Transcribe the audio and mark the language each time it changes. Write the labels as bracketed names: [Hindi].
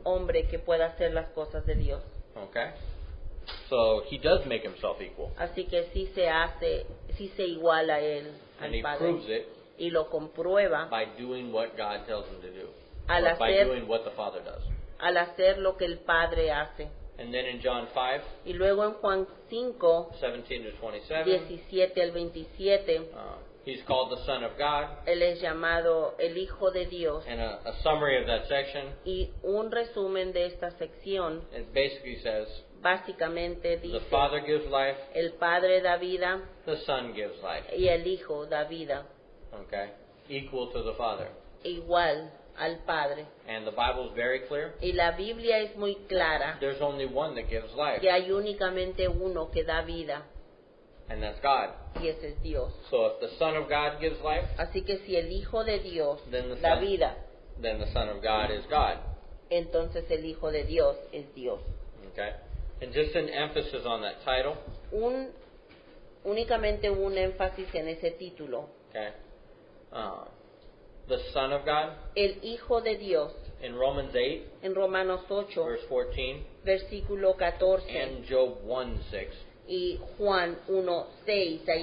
[Spanish] hombre que pueda hacer las cosas de Dios. [English] Okay? So he does make himself equal. [Spanish] Así que sí se iguala a él, [English] And [Spanish] al [English] he [Spanish] Padre, [English] proves it [Spanish] y lo comprueba [English] by doing what God tells him to do. [Spanish] Al [English] Or by [Spanish] hacer- [English] doing what the Father does. [Spanish] al hacer lo que el Padre hace. [English] And then in John 5, [Spanish] Y luego en Juan 5, [English] 17 to 27, [Spanish] 17 al 27, [English] he's called the Son of God. [Spanish] él es llamado el Hijo de Dios. [English] And a summary of that section, [Spanish] Y un resumen de esta sección [English] it basically says, [Spanish] básicamente [English] the [Spanish] dice, [English] Father gives life, [Spanish] el Padre da vida [English] the Son gives life. [Spanish] y el Hijo da vida, [English] Okay? Equal to the Father. [Spanish] igual al Padre. [English] And the Bible is very clear. [Spanish] Y la Biblia es muy clara [English] There's only one that gives life, [Spanish] que hay únicamente uno que da vida, [English] and that's God. [Spanish] y ese es Dios. [English] So if the Son of God gives life, [Spanish] Así que si el Hijo de Dios [English] Then the [Spanish] da [English] Son. [Spanish] vida, [English] then the Son of God is God. [Spanish] entonces el Hijo de Dios es Dios. [English] Okay? And just an emphasis on that title. [Spanish] Únicamente un énfasis en ese título. [English] Okay? The Son of God [Spanish] El Hijo de Dios, [English] in Romans 8, [Spanish] en Romanos 8, [English] verse 14, [Spanish] versículo 14, [English] and Job 1:6. [Spanish] y Juan 1:6, ahí